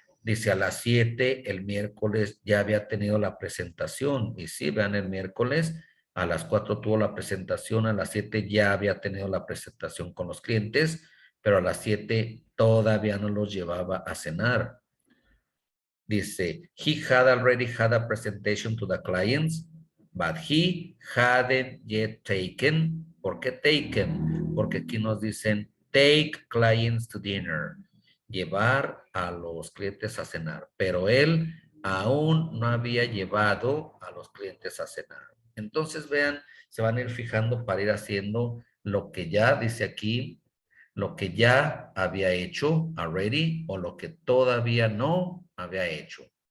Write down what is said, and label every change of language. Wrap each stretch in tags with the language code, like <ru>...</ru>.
<es>Dice a las 7, el miércoles ya había tenido la presentación. Y sí, vean, el miércoles a las 4 tuvo la presentación, a las 7 ya había tenido la presentación con los clientes, pero a las 7 todavía no los llevaba a cenar. Dice,</es> <en>he had already had a presentation to the clients, but he hadn't yet taken.</en> <es>¿Por qué taken? Porque aquí nos dicen,</es> <en>take clients to dinner.</en> <es>Llevar a los clientes a cenar. Pero él aún no había llevado a los clientes a cenar. Entonces, vean, se van a ir fijando para ir haciendo lo que ya dice aquí, lo que ya había hecho already o lo que todavía no había hecho.</es>